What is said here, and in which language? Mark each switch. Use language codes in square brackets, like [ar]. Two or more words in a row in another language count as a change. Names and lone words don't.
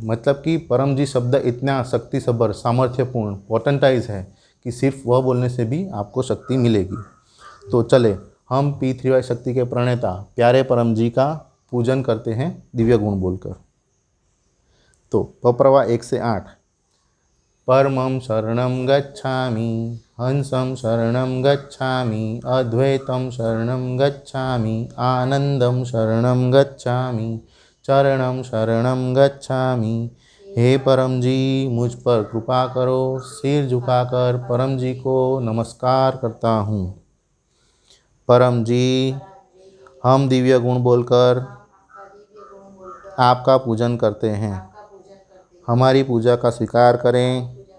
[hi] मतलब कि परम जी शब्द इतना शक्ति सबर, सामर्थ्यपूर्ण, पोटेंटाइज है कि सिर्फ वह बोलने से भी आपको शक्ति मिलेगी। तो चले हम P3Y शक्ति के प्रणेता प्यारे परम जी का पूजन करते हैं दिव्य गुण बोलकर। तो पप्रवा 1 से 8। [sa] परमं शरणं गच्छामि, हंसं शरणं गच्छामि, अद्वैतं शरणं गच्छामि, आनंदं शरणं गच्छामि, चरणं शरणं गच्छामि। [hi] हे परम जी, मुझ पर कृपा करो। सिर झुकाकर परम जी को नमस्कार करता हूँ। परम जी, हम दिव्य गुण बोलकर आपका पूजन करते हैं। हमारी पूजा का स्वीकार करें।